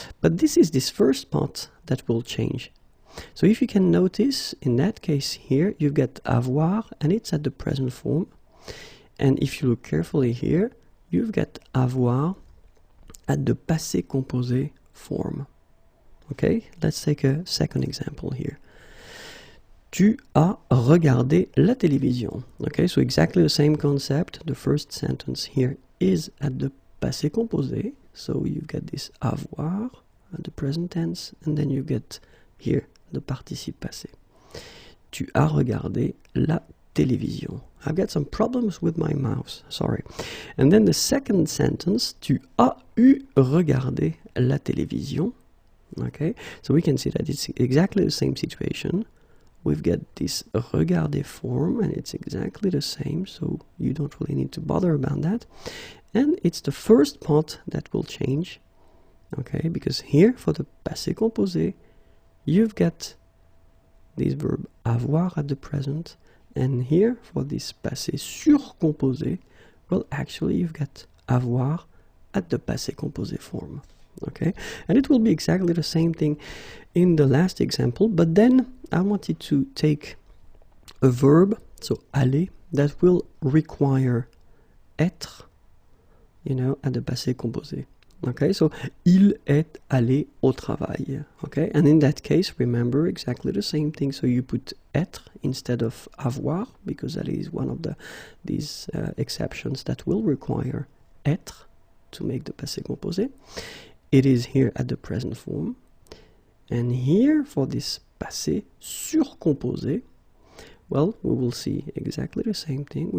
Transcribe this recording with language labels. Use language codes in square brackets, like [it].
[en] But this is this first part that will change. So if you can notice, in that case here, you've got avoir, and it's at the present form. And if you look carefully here, you've got avoir at the passé composé form. Okay, let's take a second example here. [fr] Tu as regardé la télévision. [en] Okay, so exactly the same concept. The first sentence here is at the passé composé. So you've got this avoir at the present tense, and then you get here the participe passé. [fr] Tu as regardé la télévision. [en] I've got some problems with my mouse, sorry. And then the second sentence, [fr] tu as eu regardé la télévision. [en] Okay, so we can see that it's exactly the same situation. We've got this regarder form, and it's exactly the same, so you don't really need to bother about that. And it's the first part that will change, okay, because here for the passé composé, you've got this verb avoir at the present, and here for this passé surcomposé, well, actually you've got avoir at the passé composé form. Okay, and it will be exactly the same thing in the last example, but then I wanted to take a verb, so aller, that will require être, you know, at the passé composé. [fr] Okay, so il est allé au travail. [en] Okay, and in that case, remember exactly the same thing. So you put être instead of avoir, because that is one of these exceptions that will require être to make the passé composé. It is here at the present form. And here for this passé surcomposé, well, we will see exactly the same thing.